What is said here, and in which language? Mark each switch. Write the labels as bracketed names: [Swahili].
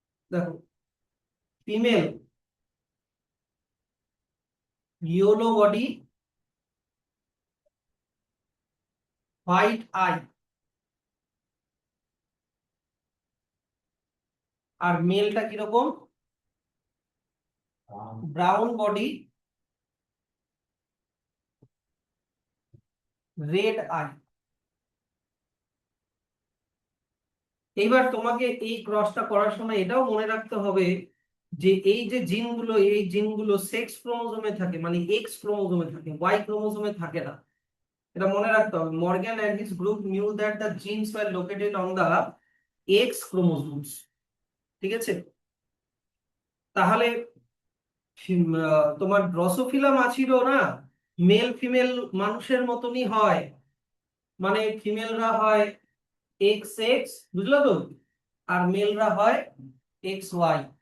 [Bangla] দেখো, female yellow body white I, আর মেলটা কিরকম, ব্রাউন বডি রেড আই। এইবার তোমাকে এই ক্রসটা করার সময় এটাও মনে রাখতে হবে যে এই যে জিনগুলো, এই জিনগুলো সেক্স ক্রোমোজোমে থাকে, মানে এক্স ক্রোমোজোমে থাকে, ওয়াই ক্রোমোজোমে থাকে না। এটা মনে রাখতে হবে। [English] Morgan and his group knew that the genes were located on the X chromosomes। [Bangla] ঠিক আছে, তাহলে তোমার ড্রসোফিলা মাছিরও না মেল ফিমেল মানুষের মতনই হয়, মানে ফিমেলরা হয় এক্স এক্স, বুঝলো তো, আর মেলরা হয় এক্স ওয়াই।